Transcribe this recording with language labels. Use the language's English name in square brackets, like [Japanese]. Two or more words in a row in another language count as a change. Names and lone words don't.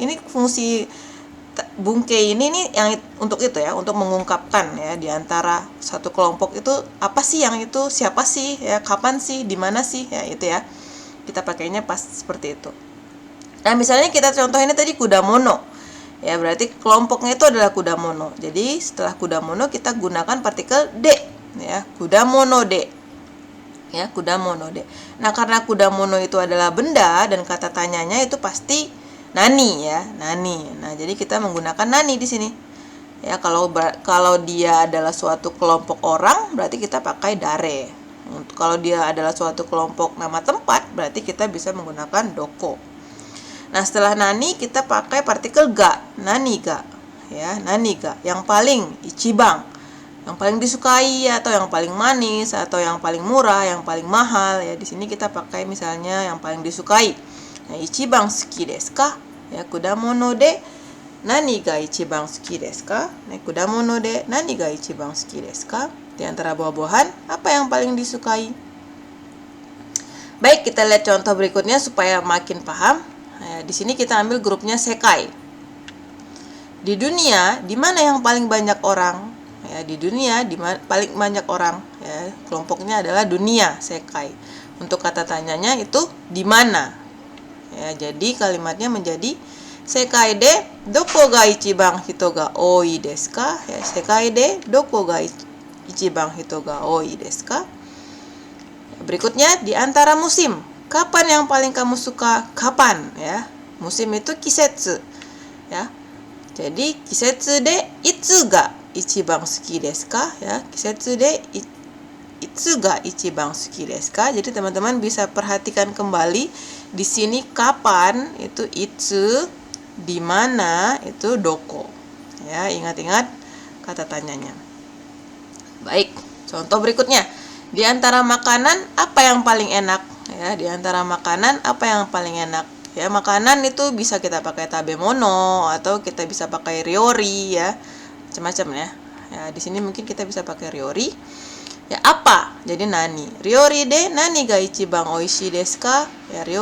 [Indonesian] Ini fungsi bungkei ini nih yang untuk itu ya, untuk mengungkapkan ya di antara satu kelompok itu apa sih yang itu, siapa sih, ya kapan sih, di mana sih, ya itu ya. Kita pakainya pas seperti itu. Nah, misalnya kita contoh ini tadi kudamono. Ya, berarti kelompoknya itu adalah kudamono. Jadi, setelah kudamono kita gunakan partikel de, ya, [Japanese] 果物で. Ya, 果物で. [Indonesian] Nah, karena kudamono itu adalah benda dan kata tanyanya itu pasti nani ya, nani. Nah, jadi kita menggunakan nani di sini. Ya, kalau dia adalah suatu kelompok orang, berarti kita pakai dare. Kalau dia adalah suatu kelompok nama tempat, berarti kita bisa menggunakan doko. Nah, setelah nani kita pakai partikel ga, [Japanese] 何が. Ya, 何が. [Indonesian] Yang paling ichiban, yang paling disukai atau yang paling manis atau yang paling murah, yang paling mahal ya. Di sini kita pakai misalnya yang paling disukai. Nah, [Japanese] 一番好きですか? Ya, 果物で何が一番好きですか? Nah, 果物で何が一番好きですか? [Indonesian] Di antara buah-buahan, apa yang paling disukai? Baik, kita lihat contoh berikutnya supaya makin paham. Nah, di sini kita ambil grupnya sekai. Di dunia, di mana yang paling banyak orang? Ya, di dunia paling banyak orang. Ya, kelompoknya adalah dunia, sekai. Untuk kata tanyanya itu di mana? Ya, jadi kalimatnya menjadi [Japanese] 世界でどこが一番人が多いですか? [Indonesian] Ya, [Japanese] 世界でどこが一番人が多いですか? [Indonesian] Berikutnya di antara musim. Kapan yang paling kamu suka? Kapan ya? Musim itu kisetsu. Ya. [Japanese] Jadi 季節でいつが一番好きですか? Ya, 季節でいつが一番好きですか? [Indonesian] Jadi teman-teman bisa perhatikan kembali di sini kapan itu itsu, di mana itu doko. Ya, ingat-ingat kata tanyanya. Baik, contoh berikutnya. Di antara makanan apa yang paling enak? Ya, di antara makanan apa yang paling enak? Ya, makanan itu bisa kita pakai tabemono atau kita bisa pakai ryori ya. Macam-macam ya. Ya, di sini mungkin kita bisa pakai ryori. Ya, apa? Jadi nani. [Japanese] 料理で何が一番おいしいですか? [Indonesian] Ya, ryori